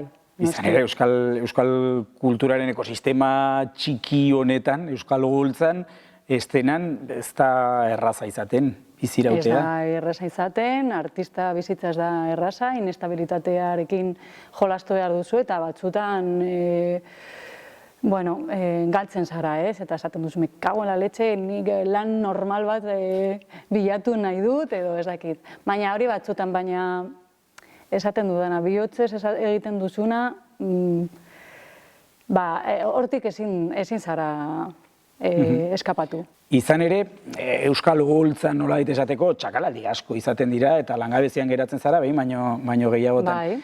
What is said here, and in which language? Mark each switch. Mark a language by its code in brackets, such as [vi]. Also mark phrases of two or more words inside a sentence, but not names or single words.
[eu] Izan ere, euskal kulturaren ekosistema txiki honetan, euskal oholtzan, estenan ez da erraza izaten, bizirautea. Ez da erraza izaten, artista bizitza ez da erraza, inestabilitatearekin jolastu behar duzu, eta batzutan galtzen zara, ez? Eta esaten duzu, [es] me cago en la leche, [eu] nik lan normal bat bilatu nahi dut, edo ez dakit. Baina hori batzutan, esaten dudana, bihotzez egiten duzuna, hortik ezin zara eskapatu. Izan ere, euskal oholtzan nolabait esateko txakaladi asko izaten dira eta langabezian geratzen zara, baino gehiagotan.